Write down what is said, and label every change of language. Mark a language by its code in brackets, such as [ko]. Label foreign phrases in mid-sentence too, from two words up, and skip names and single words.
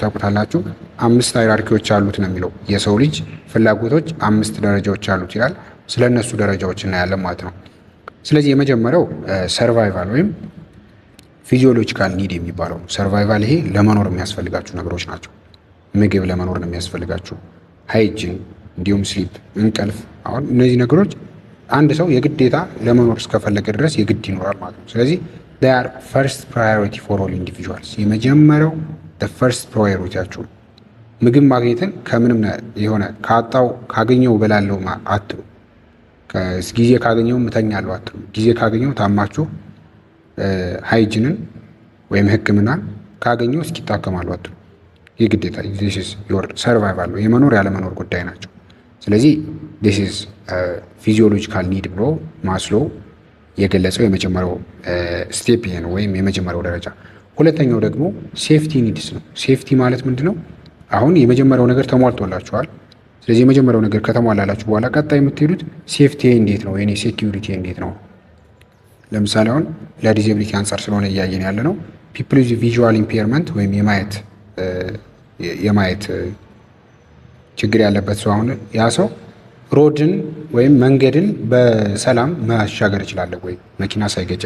[am] ታውቁታላችሁ። 5 ሃይራርኪዎች አሉት ነው የሚለው። የሰው ልጅ ፍላጎቶች 5 ደረጃዎች አሉት ይላል። ስለ እነሱ ደረጃዎች እናያለን ማለት ነው። ስለዚህ የመጀመሪያው ሰርቫይቫል ወይም [en] physiological need [am] የሚባለው ሰርቫይቫል። ይሄ ለመኖር የሚያስፈልጋችሁ ነገሮች ናቸው። ምግብ ለመኖር ነው የሚያስፈልጋችሁ፣ ሃይጂን፣ እንዲሁም ስሊፕ፣ እንቅልፍ። አሁን እነዚህ ነገሮች አንድ ሰው የግዴታ ለመኖር እስከፈለገ ድረስ የግድ ይኖራል ማለት ነው። ስለዚህ [en] they are first priority for all individuals። [am] የመጀመሪያው [en] the first [am] priorityያችሁ ምግብ ማግኘትን ከምንም የሆነ ካገኘው በላለው አትሉ። ጊዜ ካገኘው እተኛለሁ አትሉ። ጊዜ ካገኘው ታማችሁ ሃይጂንን ወይም ሕክምናን ካገኘው እስኪታከማሉ አትሉ። የግዴታ [en] this is your survival [am] የመኖር ያለመኖር ጉዳይ ናቸው። ስለዚህ [en] this is physiological need [am] ብሎ ማስሎ የገለጸው የመጀመሪያው ስቴፕ ይሄ ነው ወይም የመጀመሪያው ደረጃ። ሁለተኛው ደግሞ [en] safety needs [am] ነው። ሴፍቲ ማለት ምንድነው? አሁን የመጀመሪያው ነገር ተሟልቶላችኋል። ስለዚህ የመጀመሪያው ነገር ከተሟላላችሁ በኋላ ቀጣይ የምትሄዱት ሴፍቲ እንዴት ነው፣ የኔ ሴኪዩሪቲ እንዴት ነው። ለምሳሌ አሁን ለዲዛቢሊቲ አንጻር ስለሆነ እያየን ያለ ነው። [en] people with visual impairment [am] ወይም የማየት ችግር ያለበት ሰው አሁን ያ ሰው ሮድን ወይም መንገድን በሰላም ማሻገር ይችላል ወይ መኪና ሳይገጨኝ?